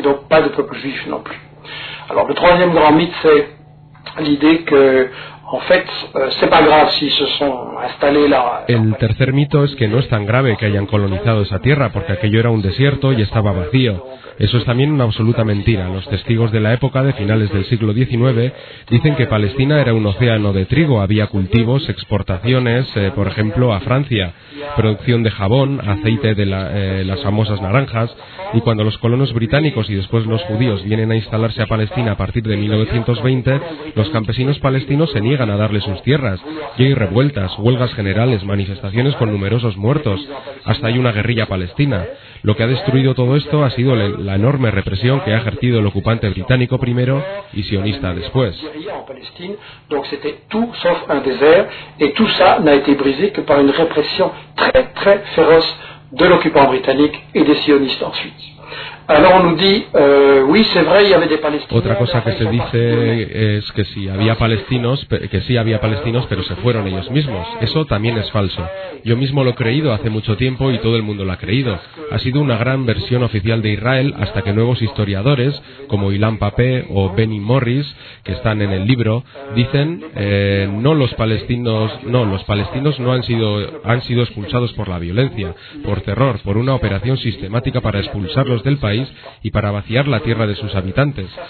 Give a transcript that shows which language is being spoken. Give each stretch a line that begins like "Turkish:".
French: Alors le troisième grand mythe, c'est l'idée que en fait c'est pas grave si se sont installés là.
Spanish: El tercer mito es que no es tan grave que hayan colonizado esa tierra porque aquello era un desierto y estaba vacío. Eso es también una absoluta mentira. Los testigos de la época de finales del siglo XIX dicen que Palestina era un océano de trigo, había cultivos, exportaciones, por ejemplo, a Francia, producción de jabón, aceite de las famosas naranjas, y cuando los colonos británicos y después los judíos vienen a instalarse a Palestina a partir de 1920, los campesinos palestinos se niegan a darle sus tierras. Y hay revueltas, huelgas generales, manifestaciones con numerosos muertos, hasta hay una guerrilla palestina. Lo que ha destruido todo esto ha sido la enorme represión que ha ejercido el ocupante británico primero y sionista después.
French: Donc c'était tout sauf un désert et tout ça n'a été brisé que par une répression très très féroce de l'occupant britannique et des sionistes ensuite. Alors on nous dit oui, c'est vrai, il y avait des palestiniens.
Spanish: Otra cosa que se dice es que sí había palestinos, pero se fueron ellos mismos. Eso también es falso. Yo mismo lo he creído hace mucho tiempo y todo el mundo lo ha creído. Ha sido una gran versión oficial de Israel hasta que nuevos historiadores como Ilan Pappé o Benny Morris, que están en el libro, dicen los palestinos no han sido expulsados por la violencia, por terror, por una operación sistemática para expulsarlos del país y para vaciar la tierra de sus habitantes.